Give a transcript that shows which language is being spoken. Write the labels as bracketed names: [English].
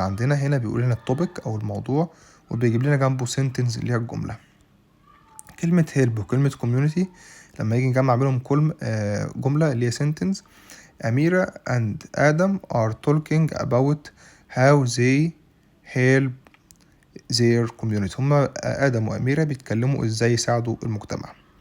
[Arabic] عندنا هنا بيقول لنا التوبيك أو الموضوع، وبيجيب لنا جنبه sentence اللي هي الجملة. كلمة help وكلمة community لما يجي نجمع بينهم كل جملة اللي هي sentence. [English] أميرة and آدم are talking about how they help their community. [Arabic] هما آدم وأميرة بيتكلموا إزاي يساعدوا المجتمع.